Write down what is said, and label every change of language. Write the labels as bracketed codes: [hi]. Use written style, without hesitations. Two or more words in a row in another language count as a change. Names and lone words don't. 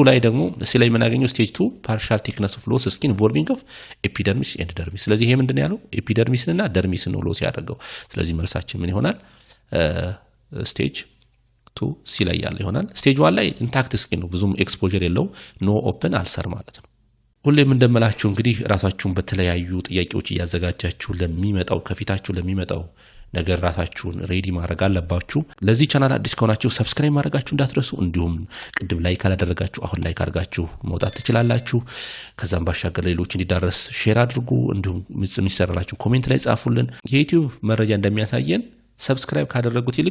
[am] ላይ ደግሞ ሲላይ የምናገኘው [en] stage 2 partial thickness of loss skin involving of epidermis and dermis [am] ስለዚህ ይሄ ምንድነው ያለው epidermisንና dermisን ነው loss ያደርገው ስለዚህ መልሳችን ምን ይሆናል stage 2 ሲ ላይ ያለ ይሆናል stage 1 ላይ [en] intact skin [am] ነው ብዙም exposure የለው [en] no open ulcer [am] ማለት ነው ሁሌም እንደምላችሁ እንግዲህ ራሳችሁን በተለያዩ ጥያቄዎች ያዘጋጃችሁ ለሚመጣው ከፊታችሁ ለሚመጣው ነገር ራሳችሁን ሬዲ ማድረግ አለባችሁ ለዚህ ቻናል አዲስ ከሆናችሁ ሰብስክራይብ ማድረጋችሁ እንዳትረሱ እንዲሁም ቅድም ላይክ ካላደረጋችሁ አሁን ላይክ አድርጋችሁ መውጣት ትችላላችሁ ከዛም ባሻገር ሌሎች እንዲዳረስ ሼር አድርጉ እንዲሁም ምጽምይሰራላችሁ ኮሜንት ላይ ጻፉልን የዩቲዩብ መረጃ እንደሚያሳየን ሰብስክራይብ ካደረጉት ይልቅ